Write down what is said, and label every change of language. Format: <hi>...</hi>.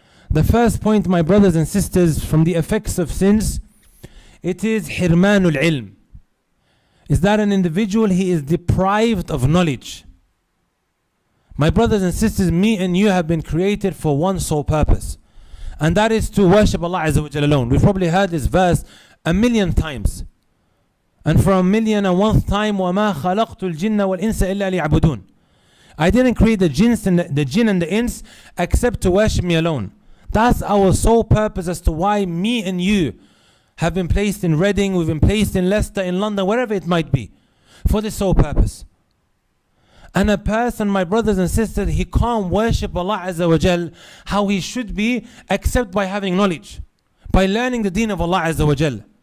<en>The first point, my brothers and sisters, from the effects of sins, it is hirmanul ilm. Is that an individual, he is deprived of knowledge. My brothers and sisters, me and you have been created for one sole purpose, and that is to worship Allah Azza wa Jalla alone. We've probably heard this verse 1,000,000 times. And for 1,000,001th time,</en> <ar>وَمَا خَلَقْتُ الْجِنَّ وَالْإِنسَ إِلَّا لِيَعْبُدُونَ.</ar> <en>I didn't create the jinn and the ins except to worship me alone. That's our sole purpose as to why me and you have been placed in Reading, we've been placed in Leicester, in London, wherever it might be, for this sole purpose. And a person, my brothers and sisters, he can't worship Allah Azza wa Jal how he should be except by having knowledge, by learning the deen of Allah Azza wa Jal.</en>